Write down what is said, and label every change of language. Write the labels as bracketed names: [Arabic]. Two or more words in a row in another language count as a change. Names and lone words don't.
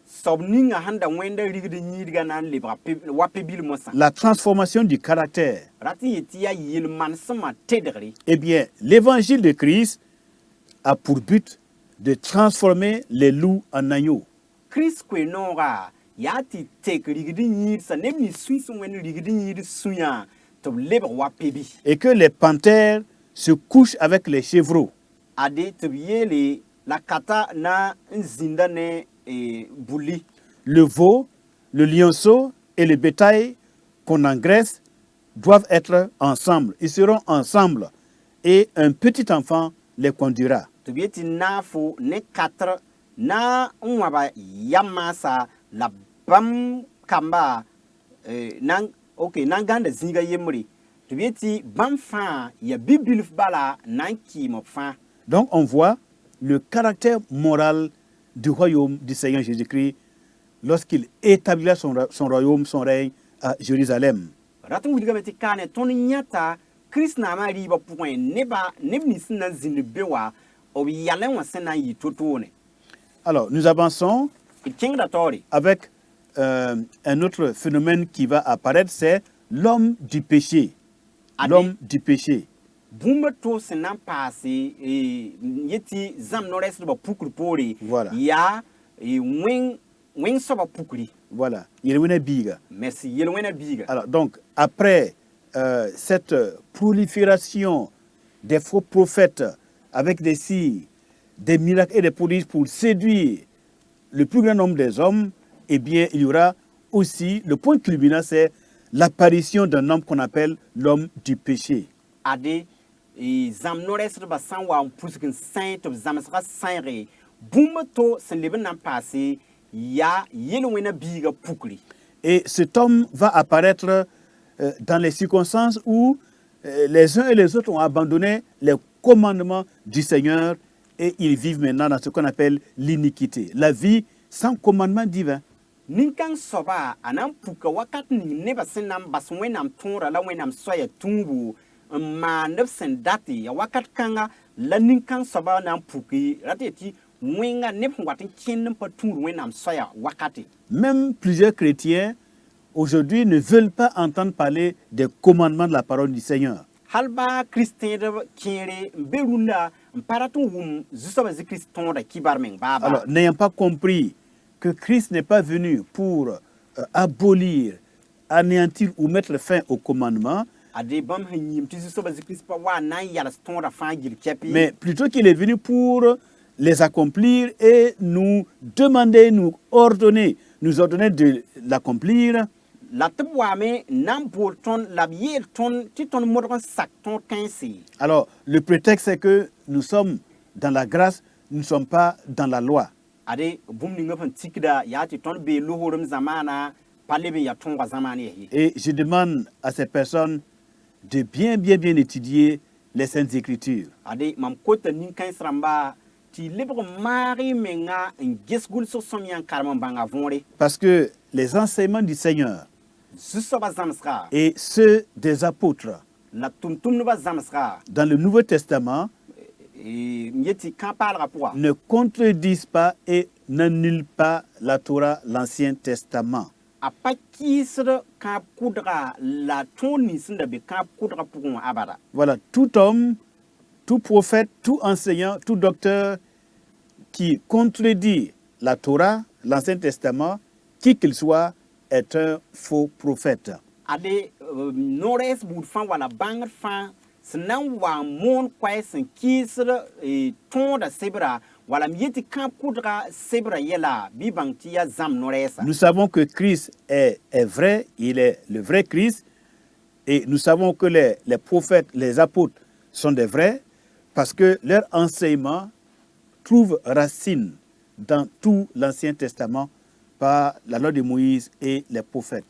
[Mossi] Soab ninga sẽn da wẽnda rigd yĩidgã na n lebga wa pebil mosã [French] La transformation du caractère. [Mossi] rat n yɩ tɩ yaa yel-manesmã tedgre. [French] Eh bien, l'évangile de Christ a pour but de transformer les loups en agneaux. [Mossi] Christ koe-noogã yaa tɩ tek rigd yĩidsa neb nins sũy sẽn wẽnd rigd yĩid sũyã tɩ b lebg wa pebi [French] Et que les panthères se couchent avec les chevreaux. [Mossi] ade tɩ b yeele la kata na n zĩnda ne bulli. [French] Le veau, le lionceau et le bétail qu'on engraisse doivent être ensemble. Ils seront ensemble et un petit enfant les conduira. [Mossi] Tɩ b yetɩ naafo ne katr na n wãba yam maasa la bãmb kamba na n gãnda zĩiga yembre tɩ b yetɩ bãmb fãa yaa bi-bilf bala na n kɩɩm b fãa. [French] Donc on voit le caractère moral du royaume du Seigneur Jésus-Christ lorsqu'il établira son royaume, son règne à Jérusalem. [Mossi] Rat n wilgame tɩ kaane tõnd yãta Kirist naamã rɩɩbã pʋgẽ neb nins sẽn na n zĩnd be wa b yalẽ wã sẽn na n yɩ to-toone. [French] Alors nous avançons [Mossi] D kẽngda taoore [French] avec un autre phénomène qui va apparaître, c'est l'homme du péché. Allez. L'homme du péché. [Mossi] bũmb to sẽn na n paase yẽ tɩ zãmb no-rɛɛsdbã pukr poore [French] Voilà. [Mossi] yaa wẽng soaba pukri. Voilà. Yelwena biga. Merci yel-wẽna biiga. [French] Alors, donc, après cette prolifération des faux prophètes avec des signes, des miracles et des prodiges pour séduire le plus grand nombre des hommes, eh bien, il y aura aussi, le point culminant, c'est l'apparition d'un homme qu'on appelle l'homme du péché. [Mossi] Ade zãmb no-rɛɛsdbã sã n wa n pusg n sãy tɩ b zãmsgã sãyge bũmb to sẽn leb n na n paase yaa yel-wẽna biiga pukri. [French] Et cet homme va apparaître dans les circonstances où les uns et les autres ont abandonné les commandements du Seigneur et ils vivent maintenant dans ce qu'on appelle l'iniquité, la vie sans commandement divin. [Mossi] Nin-kãng soaba a na n puka wakat ning nebã sẽn na n bas wẽnnaam tõora la wẽnnaam soaya tũubu n maand b sẽn date ya wakat kãnga la nin-kãng soaba na n puki rata yetɩ wẽnga neb sẽn wat n kẽnd n pa tũud wẽnnaam soaya wakate. [French] Même plusieurs chrétiens aujourd'hui ne veulent pas entendre parler des commandements de la parole du Seigneur. [Mossi] Hal baa kiristẽedb kẽere n be rũndã n pa rat n wʋm zu-soabã zĩ-kirist tõoda kibar meng baaba. [French] Alors, n'ayant pas compris que Christ n'est pas venu pour abolir, anéantir ou mettre fin au commandement, [Mossi] Ade bãmb sẽn yĩm tɩ zu-soabã zĩ-kirist pa wa n na n yals tõoda fãa gil kɛpɩ. [French] mais plutôt qu'il est venu pour les accomplir et nous demander, nous ordonner de l'accomplir. [Mossi] La tɩ b waame n na n bool tõnd la b yeel tõnd tɩ tõnd modg n sak tõod kãense. [French] Alors, le prétexte, c'est que nous sommes dans la grâce, nous ne sommes pas dans la loi. [Mossi] Ade bũmb ning b sẽn tikda yaa tɩ tõnd bee loogrem zamaana pa leb n ya tõoga zãmaan ye. [French] Et je demande à ces personnes de bien étudier les Saintes Écritures. [Mossi] Ade mam kota nin-kãens rãmba tɩ lebg n maag y menga n ges gʋlsg sõm yã n karem n bãnga võore. [French] Parce que les enseignements du Seigneur [Mossi] Zu-soabã zãmsga [French] et ceux des apôtres [Mossi] la tʋm-tʋmdbã zãmsga [French] dans le Nouveau Testament [Mossi] n yet tɩ kã-paalgã pʋga [French] ne contredisent pas et n'annulent pas la Torah, l'Ancien Testament. [Mossi] a pa kɩɩsd kãab kʋdga la tõog nins n da be kãab kʋdgã pʋgẽ wã abada. [French] Voilà, tout homme, tout prophète, tout enseignant, tout docteur qui contredit la Torah, l'Ancien Testament, qui qu'il soit, est un faux prophète. [Mossi] Ade no-rɛɛs buud fãa wala bãngd fãa sẽn na n wa n moon koɛɛ sẽn kɩɩsd tõoda sebra wala m yetɩ kãab kʋdga sebra yɛla bɩ bãng tɩ yaa zãmb no-rɛɛsa. [French] Nous savons que Christ est vrai, il est le vrai Christ, et nous savons que les prophètes, les apôtres sont des vrais, parce que leur enseignement trouve racine dans tout l'Ancien Testament par la loi de Moïse et les prophètes.